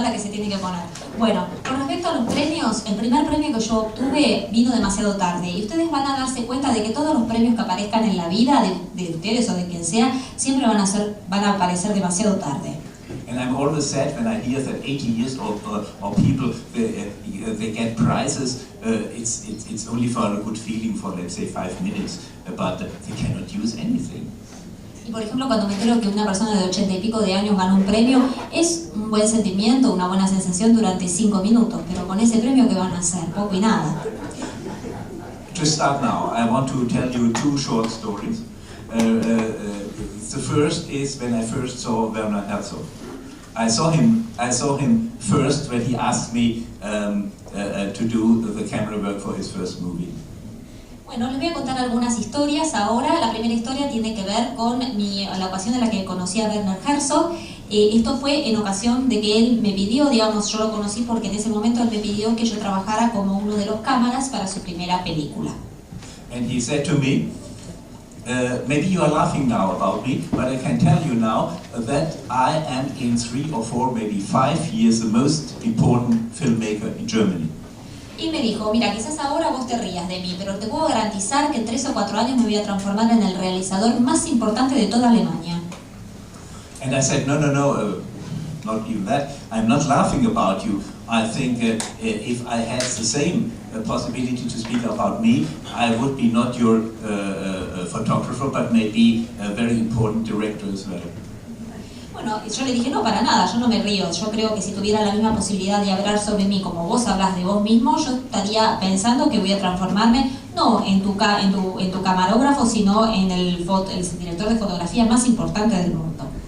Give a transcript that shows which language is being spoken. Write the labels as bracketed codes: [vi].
[es] La que se tiene que poner. Bueno, con respecto a los premios, el primer premio que yo obtuve vino demasiado tarde y ustedes van a darse cuenta de que todos los premios que aparezcan en la vida de ustedes o de quien sea siempre van a aparecer demasiado tarde. [en] And I'm always sad when I hear that 80 years old or people they get prizes. It's only for a good feeling for, let's say, 5 minutes, but they cannot use anything. [es] Y por ejemplo, cuando me entero que una persona de 80 y pico de años ganó un premio, es un buen sentimiento, una buena sensación durante 5 minutos, pero con ese premio, ¿qué van a hacer? Poco y nada. [en] To start now, I want to tell you 2 short stories. The first is when I first saw Werner Herzog. I saw him first when he asked me to do the camera work for his first movie. [es] Bueno, les voy a contar algunas historias ahora. La primera historia tiene que ver con la ocasión en la que conocí a Werner Herzog. Esto fue en ocasión de que él me pidió, digamos, yo lo conocí porque en ese momento él me pidió que yo trabajara como uno de los cámaras para su primera película. [en] And he said to me, maybe you are laughing now about me, but I can tell you now that I am in 3 or 4, maybe 5 years the most important filmmaker in Germany. [es] Y me dijo, mira, quizás ahora vos te rías de mí, pero te puedo garantizar que en 3 o 4 años me voy a transformar en el realizador más importante de toda Alemania. [en] And I said, no, not even that. I'm not laughing about you. I think if I had the same possibility to speak about me, I would be not your photographer, but maybe a very important director as well. [es] Bueno, yo le dije, no, para nada, yo no me río. Yo creo que si tuviera la misma posibilidad de hablar sobre mí como vos hablas de vos mismo, yo estaría pensando que voy a transformarme no en tu camarógrafo, sino en el director de fotografía más importante del mundo.